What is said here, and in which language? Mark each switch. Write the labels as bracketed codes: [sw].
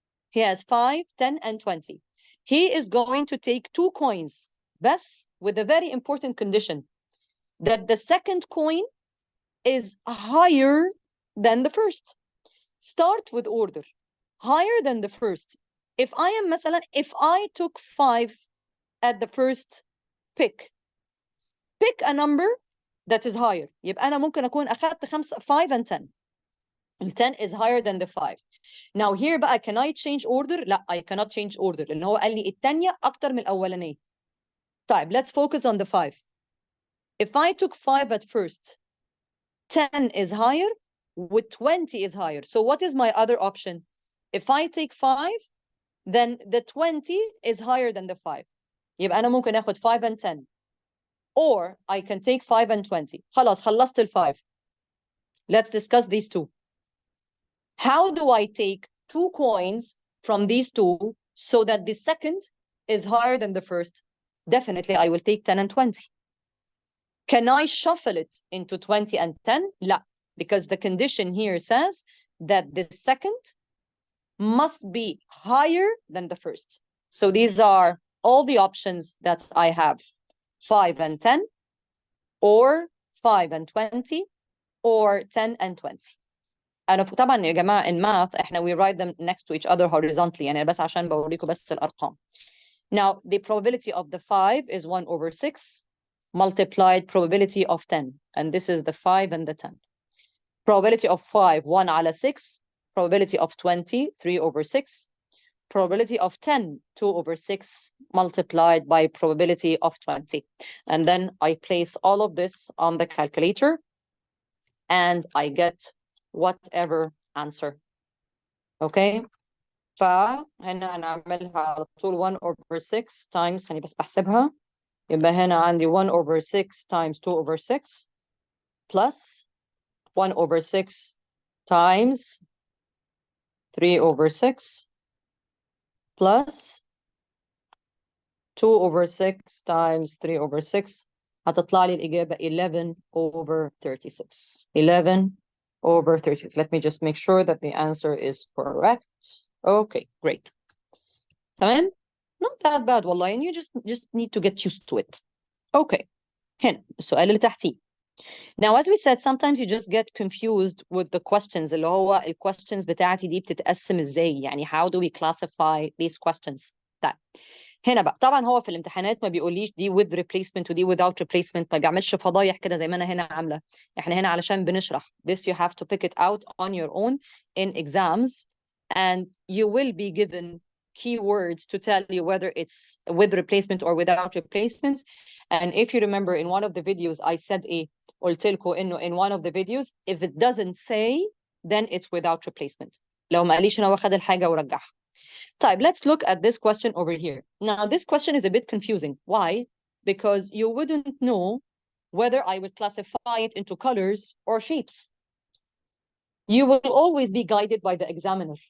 [en] He has 5, 10 and 20. He is going to take 2 coins, بس with a very important condition that the second coin is higher than the first. Start with order. Higher than the first. If I took 5 at the first pick a number that is higher. [ar] يبقى أنا ممكن أكون أخذت 5 and 10. [en] And 10 is higher than the 5. Now here بقى can I change order? [ar] لا, [en] I cannot change order [ar] لأن هو قال لي الثانية أكتر من الأولانية. [en] طيب, let's focus on the 5. If I took 5 at first, 10 is higher, with 20 is higher. So what is my other option? If I take 5, then the 20 is higher than the 5. [ar] يبقى أنا ممكن أخذ 5 and 10. [en] Or I can take 5 and 20. [ar] خلاص خلصت ال 5. [en] Let's discuss these two. How do I take 2 coins from these two so that the second is higher than the first? Definitely, I will take 10 and 20. Can I shuffle it into 20 and 10? لا, because the condition here says that the second must be higher than the first. So these are all the options that I have. 5 and 10, or 5 and 20, or 10 and 20. [ar] أنا طبعا يا جماعة [en] in math [ar] إحنا [en] we write them next to each other horizontally [ar] يعني بس عشان بوريكم بس الأرقام. [en] Now the probability of the 5 is 1 over 6 multiplied probability of 10, and this is the 5 and the 10. Probability of 5 1 على 6, probability of 20 3 over 6, probability of 10 2 over 6 multiplied by probability of 20, and then I place all of this on the calculator and I get whatever answer. [ar] Okay, فهنا هنعملها على طول [en] 1 over 6 times, [ar] خليني بس بحسبها. يبقى هنا عندي [en] 1 over 6 times 2 over 6 plus 1 over 6 times 3 over 6 plus 2 over 6 times 3 over 6. [ar] هتطلع لي الإجابة [en] 11 over 36. 11 over 36. Let me just make sure that the answer is correct. Okay, great. تمام? Not that bad والله, and you just need to get used to it. [ar] Okay. هنا السؤال اللي تحتيه. [en] Now, as we said, sometimes you just get confused with the questions. [ar] اللي هو ال questions بتاعتي دي بتتقسم ازاي؟ يعني [en] how do we classify these questions؟ [ar] طيب. هنا بقى طبعا هو في الامتحانات ما بيقوليش دي [en] with replacement [ar] ودي [en] without replacement, [ar] ما بيعملش فضايح كده زي ما انا هنا عامله. احنا هنا علشان بنشرح. [en] This you have to pick it out on your own in exams, and you will be given keywords to tell you whether it's with replacement or without replacement. And if you remember in one of the videos I said [ar] قلت لكم إنه [en] in one of the videos if it doesn't say then it's without replacement. [ar] لو ما قاليش أنا واخد الحاجة ورجعها. [en] طيب, let's look at this question over here. Now this question is a bit confusing. Why? Because you wouldn't know whether I would classify it into colors or shapes. You will always be guided by the examiner.